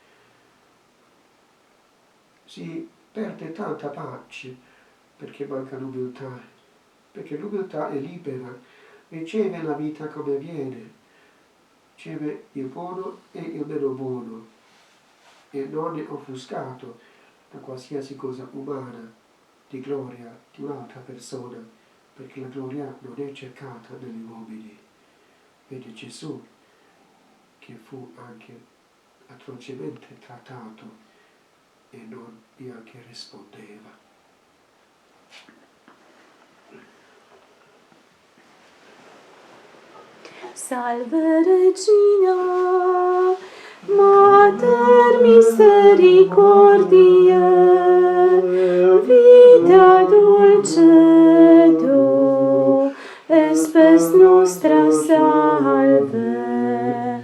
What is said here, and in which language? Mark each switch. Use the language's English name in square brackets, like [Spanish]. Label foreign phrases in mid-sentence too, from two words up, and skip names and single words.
[Italian] Si perde tanta pace perché manca l'umiltà, perché l'umiltà è libera, riceve la vita come viene, riceve il buono e il meno buono e non è offuscato da qualsiasi cosa umana, di gloria di un'altra persona, perché la gloria non è cercata negli uomini. Vede Gesù che fu anche atrocemente trattato e non neanche rispondeva. [Latin] Salve Regina, Mater misericordiae, vita dulcedo, espes nostra salve.